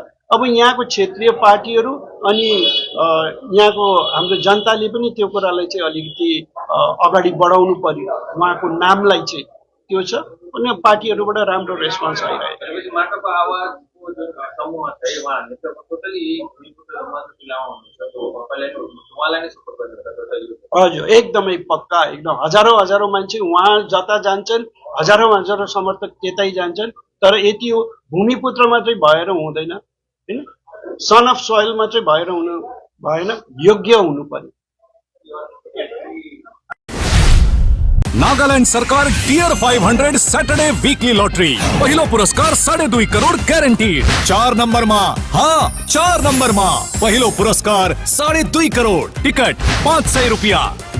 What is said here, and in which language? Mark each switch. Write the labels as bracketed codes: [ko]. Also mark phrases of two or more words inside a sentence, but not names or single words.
[ne] अब यहाँको क्षेत्रीय पार्टीहरू अनि यहाँको हाम्रो जनताले पनि त्यो कुरालाई चाहिँ अलिकति अगाडि बढाउनु पर्यो, उहाँको नामलाई चाहिँ त्यो छ अनि पार्टीहरूबाट राम्रो रेस्पोन्स आइरहेको हजुर एकदमै पक्का, एकदम हजारौं मान्छे उहाँ जता जान्छन्, हजारौं समर्थक त्यतै जान्छन्। तर यति हो, भूमिपुत्र मात्रै भएर हुँदैन हैन, [en] son of soil [ne] मात्रै भएर हुनु भएन, योग्य हुनु पर्यो। नागालैंड सरकार टियर 500 [en] Saturday weekly lottery [ne] पहिलो पुरस्कार 2.5 करोड़ ग्यारेन्टीड। [hi] 4 नंबर में, हाँ 4 नंबर में [ne] पहिलो पुरस्कार [hi] 2.5 करोड़, टिकट 500 रुपया।